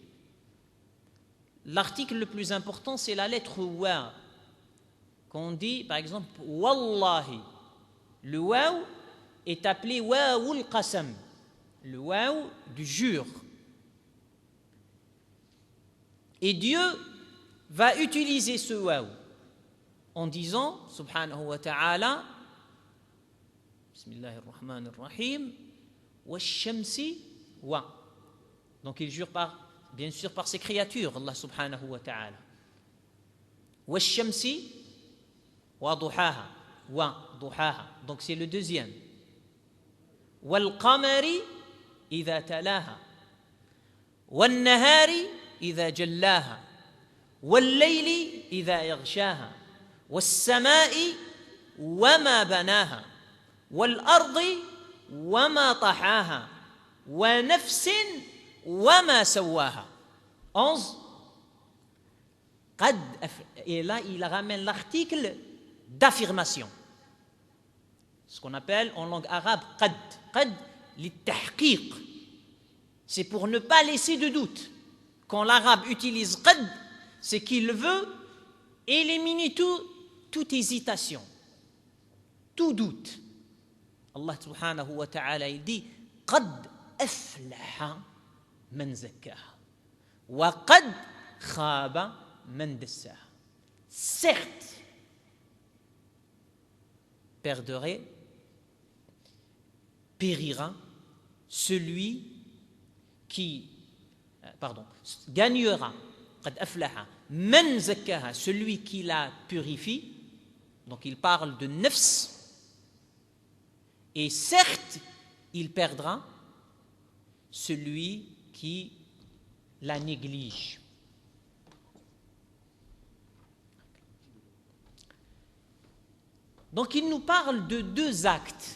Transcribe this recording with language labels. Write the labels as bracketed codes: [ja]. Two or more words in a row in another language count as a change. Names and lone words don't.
[fr] L'article le plus important, c'est la lettre wa, qu'on dit, par exemple, wallahi. Le waw est appelé [ar] واو القسم, [fr] le waw du jure. Et Dieu va utiliser ce waw en disant, [ar] سبحانه وتعالى بسم الله الرحمن الرحيم والشمس و. [fr] Donc il jure bien sûr par ses créatures, [ar] الله سبحانه وتعالى. والشمس وضحاها وضحاها. [fr] Donc c'est le deuxième. [ar] والقمر إذا تلاها والنهار إذا جلاها والليل إذا يغشاها والسماء وما بناها والأرض وما طحاها ونفس وما سواها. [fr] 11. Et là, il ramène l'article d'affirmation. Ce qu'on appelle en langue arabe qad. [ar] قد للتحقيق. [fr] C'est pour ne pas laisser de doute. Quand l'arabe utilise qad, c'est qu'il veut éliminer toute hésitation, tout doute. [ar] الله سبحانه وتعالى, [fr] il dit [ar] قد أفلح من زكاها وقد خاب من دساها. [fr] Certes, périra celui qui gagnera, [ar] قد أفلح من زكاها, [fr] celui qui la purifie. Donc il parle de nafs. Et certes, il perdra celui qui la néglige. Donc il nous parle de 2 actes.